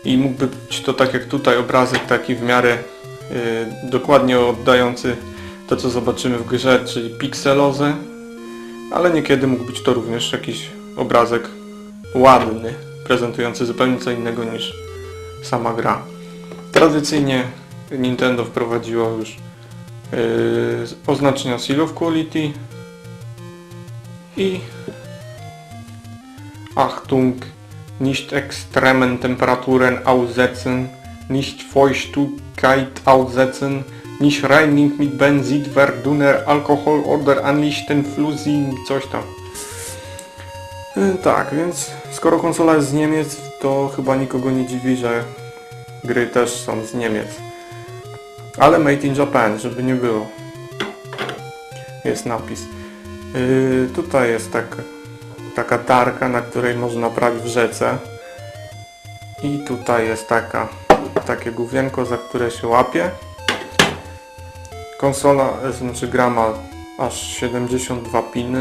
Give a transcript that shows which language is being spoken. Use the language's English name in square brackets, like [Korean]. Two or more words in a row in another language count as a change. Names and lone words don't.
[Polish] i mógłby być to tak jak tutaj obrazek taki w miarę dokładnie oddający to, co zobaczymy w grze, czyli pikselozę, ale niekiedy mógł być to również jakiś obrazek ładny, prezentujący zupełnie co innego niż sama gra. Tradycyjnie Nintendo wprowadziło już oznaczenia Seal of Quality i [German] Achtung, nicht extremen Temperaturen aussetzen, nicht Feuchtigkeit aussetzen, nicht reinigen mit Benzin, Verdunner, Alkohol oder anlichten Flüssig, [Polish] coś tam. Tak, więc skoro konsola jest z Niemiec, to chyba nikogo nie dziwi, że gry też są z Niemiec. [English] Ale made in Japan, [Polish] żeby nie było. Jest napis. Tutaj jest taka tarka, na której można prać w rzece. I tutaj jest takie główienko, za które się łapie. Konsola, znaczy gra ma aż 72 piny.